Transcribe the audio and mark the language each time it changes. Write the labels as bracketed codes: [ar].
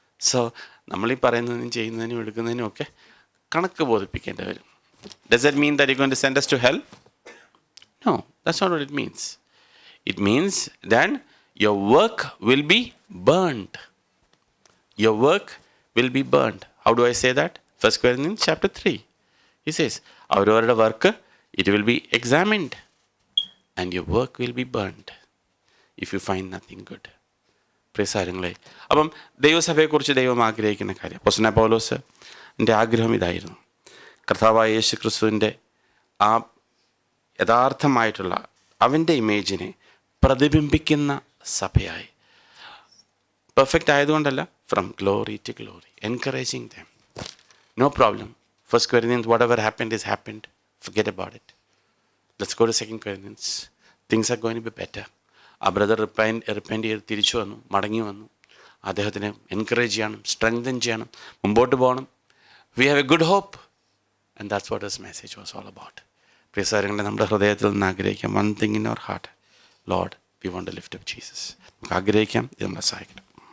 [ml] So നമ്മൾ ഈ പറയുന്നതിനും ചെയ്യുന്നതിനും എടുക്കുന്നതിനും ഒക്കെ കണക്ക് ബോധിപ്പിക്കേണ്ടി വരും. [en] Does that mean that you're going to send us to hell? No, that's not what it means. It means that your work will be burned. Your work will be burned. How do I say that? 1 Corinthians chapter 3. He says, [ml] അവരവരുടെ work [en] it will be examined and your work will be burned if you find nothing good. [ml] പ്രിയസാരങ്ങളെ, അപ്പം ദൈവസഭയെക്കുറിച്ച് ദൈവം ആഗ്രഹിക്കുന്ന കാര്യം, അപ്പോസ്തലനായ പൗലോസിൻ്റെ ആഗ്രഹം ഇതായിരുന്നു. കർത്താവായ യേശു ക്രിസ്തുവിൻ്റെ ആ യഥാർത്ഥമായിട്ടുള്ള അവൻ്റെ ഇമേജിനെ പ്രതിബിംബിക്കുന്ന സഭയായി, perfect ആയതുകൊണ്ടല്ല, [en] From glory to glory, encouraging them. No problem. 1 Corinthians, whatever happened is happened. Forget about it. Let's go to 2 Corinthians. Things are going to be better. [ml] ആ ബ്രദർ റിപ്പൻറ്റ് ചെയ്ത് തിരിച്ചു വന്നു, മടങ്ങി വന്നു. അദ്ദേഹത്തിനെ എൻകറേജ് ചെയ്യണം, സ്ട്രെങ്തൻ ചെയ്യണം, മുമ്പോട്ട് പോകണം. [en] We have a good hope. And that's what this message was all about. [ml] പ്രിയ സഹോദരങ്ങളെ, നമ്മുടെ ഹൃദയത്തിൽ നിന്ന് ആഗ്രഹിക്കാം, [en] One thing in our heart, Lord we want to lift up Jesus. [ml] നമുക്ക് ആഗ്രഹിക്കാം, ഇത് നമ്മളെ സഹായിക്കണം.